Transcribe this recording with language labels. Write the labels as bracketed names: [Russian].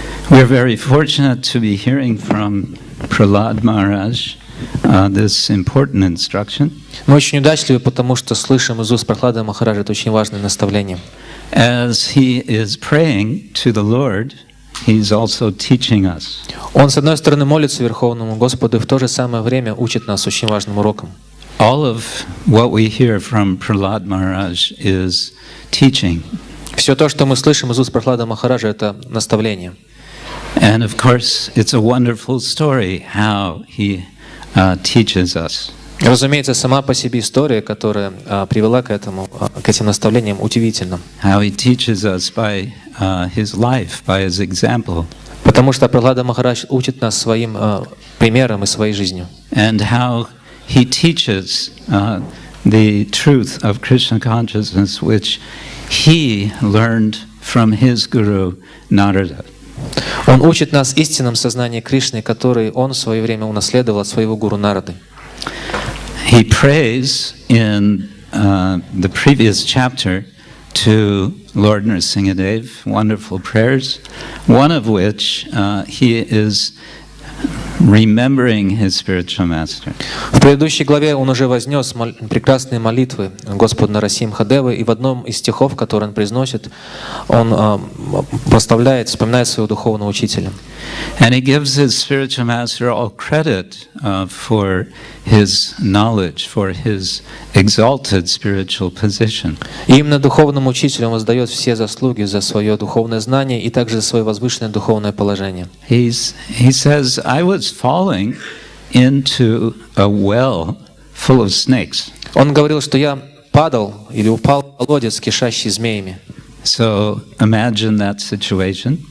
[English] We're very fortunate to be hearing from Prahlad Maharaj this important instruction. [Russian] Мы очень удачливы, потому что слышим из уст Прохлады Махараджа это очень важное наставление. [English] As he is praying to the Lord, he's also teaching us. [Russian] Он, с одной стороны, молится Верховному Господу и в то же самое время учит нас очень важным урокам. [English] All of what we hear from Prahlad Maharaj is teaching. [Russian] Все то, что мы слышим из уст Прохлады Махараджа, это наставление. [English] And of course, it's a wonderful story how he teaches us. [Russian] Разумеется, сама по себе история, которая привела к этим наставлениям, удивительна. [English] How he teaches us by his life, by his example. [Russian] Потому что Прохлада Махарадж учит нас своим примером и своей жизнью. [English] And how he teaches the truth of Krishna consciousness, which he learned from his guru Narada. [Russian] Он учит нас истинном сознании Кришны, который он в свое время унаследовал от своего гуру Нарады. [English] He prays in the previous chapter to Lord Nrsimhadev, wonderful prayers, one of which he is remembering his spiritual master. [Russian] В предыдущей главе он уже вознес прекрасные молитвы Господу Нарасимхадевы, и в одном из стихов, который он произносит, он прославляет, вспоминает своего духовного учителя. [English] And he gives his spiritual master all credit for his knowledge, for his exalted spiritual position. [Russian] И именно духовному учителю он воздает все заслуги за свое духовное знание и также за свое возвышенное духовное положение. [English] He says, I was falling into a well full of snakes. [Russian] Он говорил, что я падал или упал в колодец, кишащий змеями. [English] So imagine that situation.